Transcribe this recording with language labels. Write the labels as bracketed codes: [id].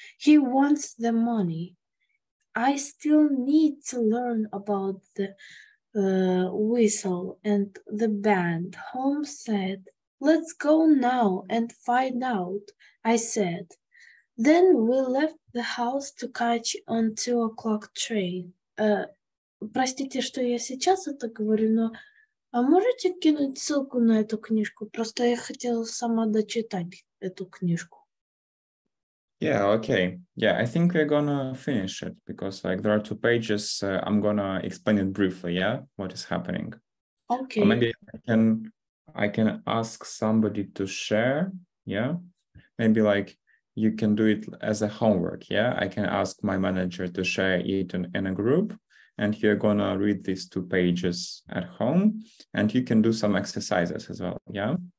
[en] He wants the money. I still need to learn about the whistle and the band. Holmes said, let's go now and find out, I said. Then we left the house to catch on 2 o'clock train. [ru] Простите, что я сейчас это говорю, но можете кинуть ссылку на эту книжку? Просто я хотела сама дочитать эту книжку. [en] Yeah, okay. Yeah, I think we're gonna finish it because like there are 2 pages. I'm gonna explain it briefly, yeah, what is happening. Okay. Or maybe I can ask somebody to share, yeah? Maybe like you can do it as a homework, yeah? I can ask my manager to share it in a group, and you're gonna read these 2 pages at home, and you can do some exercises as well, yeah?